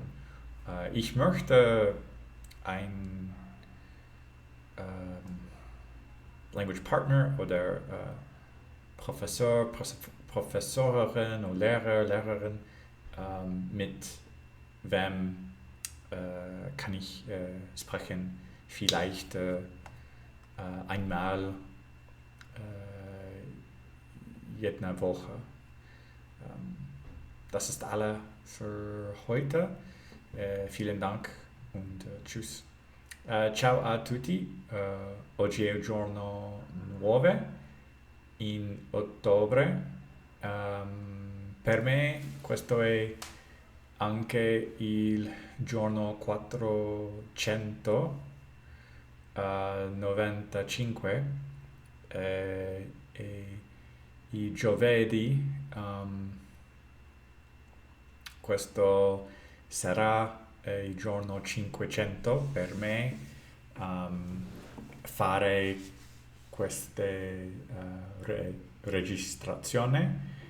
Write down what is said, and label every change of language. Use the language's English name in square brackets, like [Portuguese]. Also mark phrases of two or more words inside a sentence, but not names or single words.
[German] Ich möchte ein [English] Language Partner [German] oder Professorin oder Lehrerin, mit wem kann ich sprechen, vielleicht einmal jede Woche. Das ist alles für heute. Vielen Dank und tschüss. [Italian] Ciao a tutti, oggi è un giorno nuovo in ottobre. Per me questo è anche il giorno 495 e i giovedì questo sarà il giorno 500 per me fare queste registrazioni.